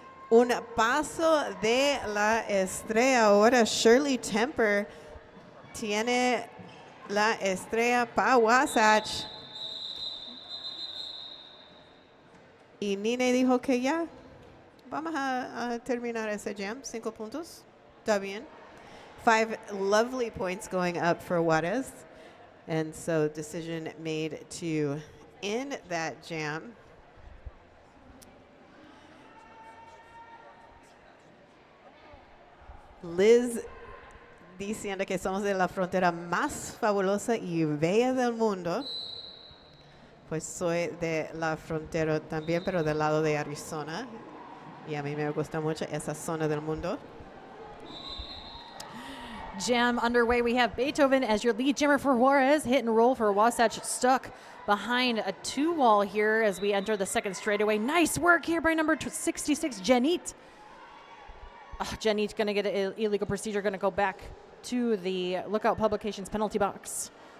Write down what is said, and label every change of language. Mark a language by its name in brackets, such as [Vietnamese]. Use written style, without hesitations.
[Spanish] Un paso de la estrella ahora, Shirley Temper tiene la estrella para Wasatch. Y Nina dijo que ya, vamos a terminar ese jam, 5 puntos, está bien. [English] 5 lovely points going up for Juárez. And so decision made to end that jam. [Spanish] Liz diciendo que somos de la frontera más fabulosa y bella del mundo. Pues soy de la frontera también, pero del lado de Arizona. Y a mí me gusta mucho esa zona del mundo. [English] Jam underway. We have Beethoven as your lead jammer for Juarez. Hit and roll for Wasatch, stuck behind a 2-wall here as we enter the second straightaway. Nice work here by number 66, Janit. Janit's going to get an illegal procedure, going to go back to the Lookout Publications penalty box.